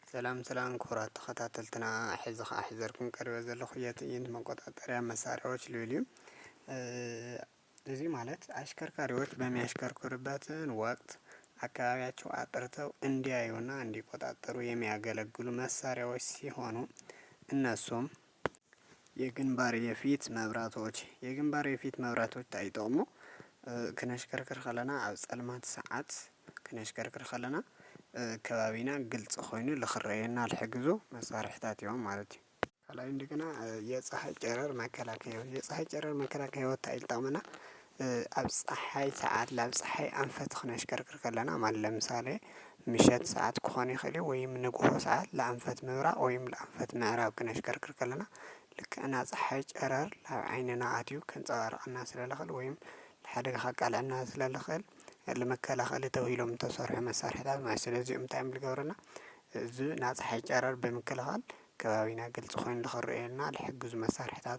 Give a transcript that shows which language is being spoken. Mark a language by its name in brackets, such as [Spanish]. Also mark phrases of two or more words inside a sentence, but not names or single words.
[Tigrinya] سلام كرات ተኸታተልትና ሕዚ ኸ ኣሕዘርኩም ቀሪበ ዘለኹ የትዕይንት መቆጣጠሪያ መሳሪያዎች ልብል እዩ። [Amharic] እዚህ ማለት አሽከርካሪዎች በሚያሽከርክሩበትን ወቅት አካባቢያቸው አጥርተው እንዲያዩና እንዲቆጣጠሩ የሚያገለግሉ መሳሪያዎች ሲሆኑ እነሱም የግንባር የፊት [Tigrinya] መብራቶች ታይጠሙ ክነሽከርክር ከለና ኣብ ጸልማት ሰዓት ክነሽከርክር ከለና ከባቢና ግልጽ ኮይኑ ልኽረየና ልሕግዙ መሳርሕታት እዮም ማለት እዩ። [Amharic] ከላይ እንደገና የፀሐይ ጨረር [Tigrinya] መከላከያ ይጠቅመና ኣብ ፀሐይ ሰዓት ላብ ፀሐይ ኣንፈት ክነሽከርክር ከለና ማለት ለምሳሌ ምሸት ሰዓት ክኾን ይኽእል ወይም ንጉሆ ሰዓት ለኣንፈት ምብራቅ ወይም ለኣንፈት ምዕራብ ክነሽከርክር ከለና ልክዕና ፀሐይ ጨረር ላብ ዓይንና ኣትዩ ከንፀባርቀና ስለልኽእል ወይም ሓደጋ ከቃልዐና ስለልኽእል ለመከላኸሊ ተባሂሎም ዝተሰርሑ መሳርሕታት ማለት ስለዚ እንታይ ዝገብረና እዚ ናይ ፀሐይ ጨረር ብምክልኻል ከባቢና ግልጽ ኮይኑ ንኽረአየና ልሕግዙ መሳርሕታት